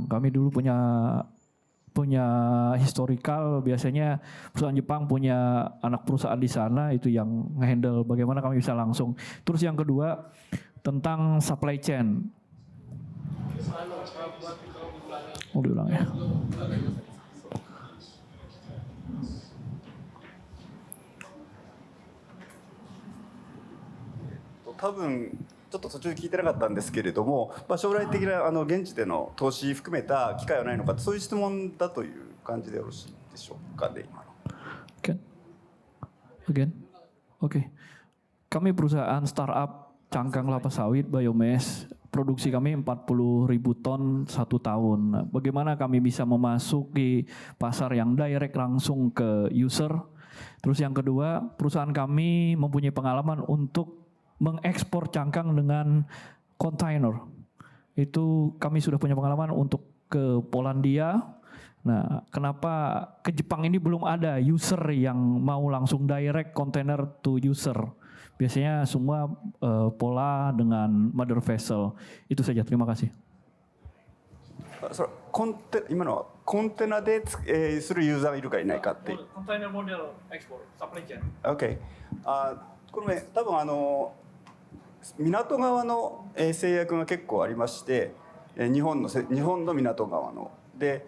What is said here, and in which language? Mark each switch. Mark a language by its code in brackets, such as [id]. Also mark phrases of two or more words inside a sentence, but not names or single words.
[id] Kami dulu punya historical, biasanya perusahaan Jepang punya anak perusahaan di sana itu yang ngehandle bagaimana kami bisa langsung. Terus yang kedua tentang [en] supply chain. [id] Mau diulang ya. [ja] 多分ちょっと途中で聞いてなかったんですけれども、将来的な現地での投資含めた機会はないのか、そういう質問だという感じでよろしいでしょうかね、今の。 [id] Again? Oke. Kami perusahaan startup cangkang kelapa sawit biomass. Produksi kami 40.000 ton 1 tahun. Nah, bagaimana kami bisa memasuki pasar yang direct langsung ke user? Terus yang kedua, perusahaan kami mempunyai pengalaman untuk mengekspor cangkang dengan kontainer. Itu kami sudah punya pengalaman untuk ke Polandia. Nah, kenapa ke Jepang ini belum ada user yang mau langsung [en] direct container to user? [id] Biasanya semua pola dengan [en] mother vessel. [id] Itu saja, terima kasih. [ja] 今のはコンテナでするユーザーがいるかいないかっていう。コンテナモデルエクスポート、サプライチェーン。 OK。これ多分港側の制約が結構ありまして、日本の港側ので。